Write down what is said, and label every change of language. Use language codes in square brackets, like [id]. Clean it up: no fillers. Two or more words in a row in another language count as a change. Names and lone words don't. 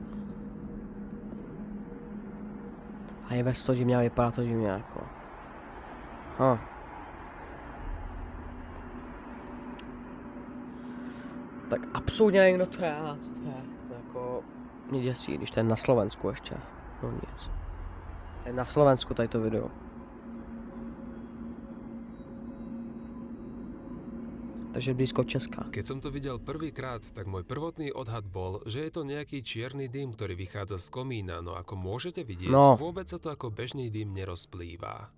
[cs] A je bez to divně, vypadá to divně, jako. Tak absolutně nevím, kdo to je, co to je. To jako mě děsí, když to je na Slovensku ještě. No nic. To je na Slovensku tady to video. Takže blízko Česka. [sk] Keď som to videl prvýkrát, tak môj prvotný odhad bol, že je to nejaký čierny dym, ktorý vychádza z komína, no ako môžete vidieť, vôbec sa to ako bežný dym nerozplýva.